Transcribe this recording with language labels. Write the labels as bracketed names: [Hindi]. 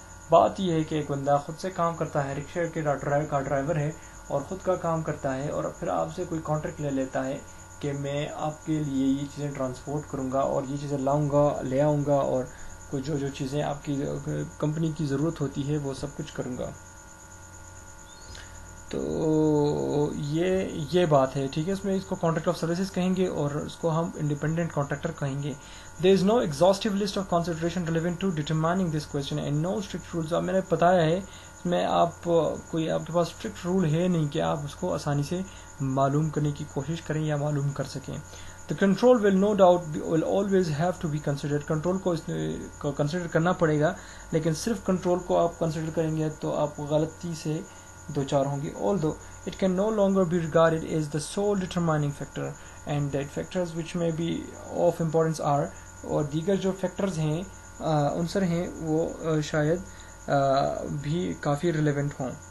[Urdu] بات یہ ہے کہ ایک بندہ خود سے کام کرتا ہے, رکشے کا ڈرائیور ہے اور خود کا کام کرتا ہے, اور پھر آپ سے کوئی کانٹریکٹ لے لیتا ہے کہ میں آپ کے لیے یہ چیزیں ٹرانسپورٹ کروں گا اور یہ چیزیں لے آؤں گا, اور کوئی جو چیزیں آپ کی کمپنی کی ضرورت ہوتی ہے وہ سب کچھ کروں گا. تو یہ بات ہے. ٹھیک ہے, اس میں اس کو کانٹریکٹ آف سروسز کہیں گے اور اس کو ہم انڈیپینڈنٹ کانٹریکٹر کہیں گے. [English] There is no exhaustive list of consideration relevant to determining this question and no strict rules. [Urdu] اب میں نے بتایا ہے میں آپ کے پاس اسٹرکٹ رول ہے نہیں کہ آپ اس کو آسانی سے معلوم کرنے کی کوشش کریں یا معلوم کر سکیں. [English] The control will no doubt will always have to be considered. [Urdu] Control کو کنسیڈر کرنا پڑے گا, لیکن صرف کنٹرول کو آپ کنسیڈر کریں گے تو آپ غلطی سے دوچار ہوں گے. [English] Although it can no longer be regarded as the sole determining factor and that factors which may be of importance are, [Urdu] اور دیگر جو فیکٹرز ہیں عنصر ہیں وہ شاید بھی کافی ریلیونٹ ہوں.